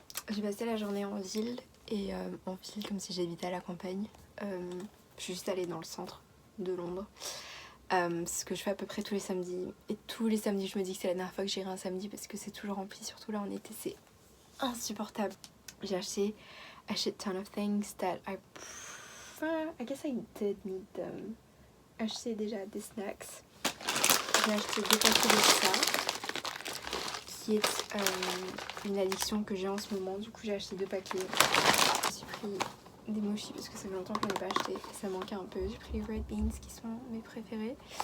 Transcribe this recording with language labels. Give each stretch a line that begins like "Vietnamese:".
French: J'ai passé la journée en ville et en ville comme si j'habitais à la campagne. Je suis juste allée dans le centre de Londres. Ce que je fais à peu près tous les samedis. Et tous les samedis, je me dis que c'est la dernière fois que j'irai un samedi parce que c'est toujours rempli, surtout là en été, c'est insupportable. J'ai acheté
English: a shit ton of things that I guess I did need them.
French: Acheté déjà des snacks. J'ai acheté 2 paquets de ça, qui est une addiction que j'ai en ce moment. Du coup, j'ai acheté 2 paquets. Je suis pris des mochis parce que ça fait longtemps que je n'en ai pas acheté et ça manquait un peu. J'ai pris les
English: red beans
French: qui sont mes préférés.